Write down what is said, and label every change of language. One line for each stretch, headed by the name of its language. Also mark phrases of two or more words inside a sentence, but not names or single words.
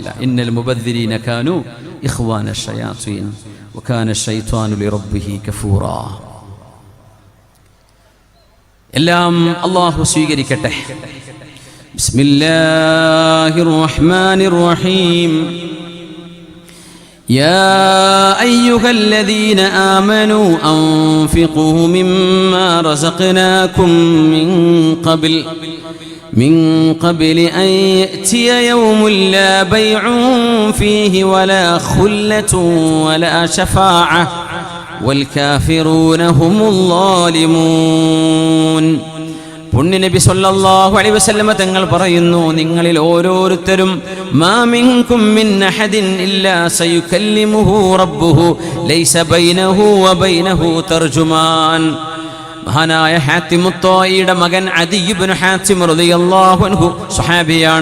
Arabic: إن المبذرين كانوا إخوان الشياطين وكان الشيطان لربه كفورا.
Malayalam: എല്ലാം അല്ലാഹു സ്വീകരിക്കട്ടെ.
Arabic: بسم الله الرحمن الرحيم. يا أيها الذين آمنوا أنفقوا مما رزقناكم من قبل أن يأتي يوم لا بيع فيه ولا خلة ولا شفاعة والكافرون هم الظالمون.
Malayalam: പുണ്യനബി
Arabic: صلى الله عليه وسلم
Malayalam: തങ്ങൾ പറയുന്നു, നിങ്ങളിൽ ഓരോരുത്തരും
Arabic: ما منكم من أحد إلا سيكلمه ربه ليس بينه وبينه ترجمان.
Malayalam: മഹാനായ ഹാത്തിമു ത്വായിയുടെ മകൻ അദി ഇബ്നു ഹാത്തിം
Arabic: رضي الله عنه
Malayalam: സ്വഹാബിയാണ്.